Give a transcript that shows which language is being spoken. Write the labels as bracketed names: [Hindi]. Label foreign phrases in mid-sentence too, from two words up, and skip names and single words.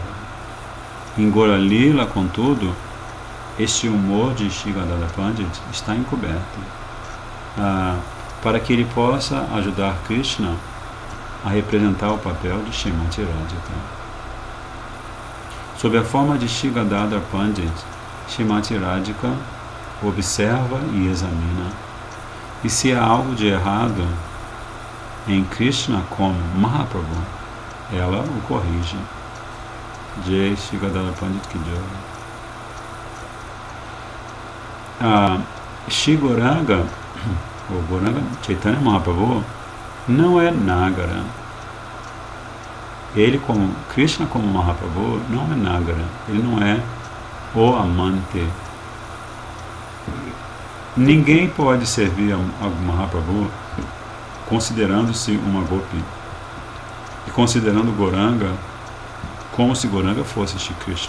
[Portuguese] Em Gaura Lila, contudo, este humor de Shri Gadadhar Pandit está encoberto, para que ele possa ajudar Krishna a representar o papel de Srimati Radhika. Sob a forma de Shri Gadadhar Pandit, Srimati Radhika observa e examina, e se há algo de errado em Krishna como Mahaprabhu, ela o corrige. [Hindi] Jai Shri Gadadhar Pandit Ki Jai. [Portuguese] Shri Gauranga, ou Gauranga Chaitanya Mahaprabhu, não é Nagara. Ele, como Krishna como Mahaprabhu, não é Nagara. Ele não é o amante. Ninguém pode servir a Mahaprabhu considerando-se uma Gopi e considerando Gauranga como se Gauranga fosse Shri Krishna.